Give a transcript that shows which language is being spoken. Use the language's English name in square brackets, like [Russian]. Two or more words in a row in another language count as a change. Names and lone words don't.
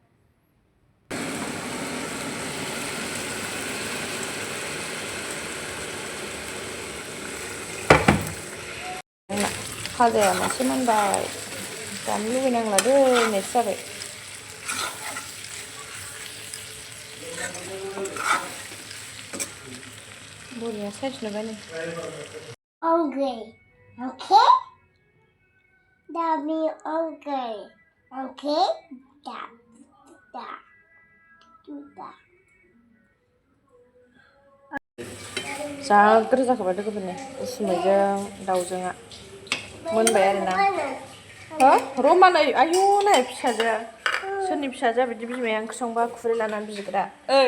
[Bodo] खाजाया मासे मोनबाय जानो लुबैनांला दोननायसो जाबाय बरिया साइज नुबाय नै [English] Okay. Okay? That means okay. Okay? That. Do that. [Bodo] जा गोथाव जाखाबाय लोगोफोरनि उसुमैजों दाउजोंआ मोनबाय आरोना हो र'मा नै आयौ नै फिसाजोआ सोरनि फिसाजोआ बिदि बिमाया ओंख्रि संबा खुरै लानानै बिग्रा ओइ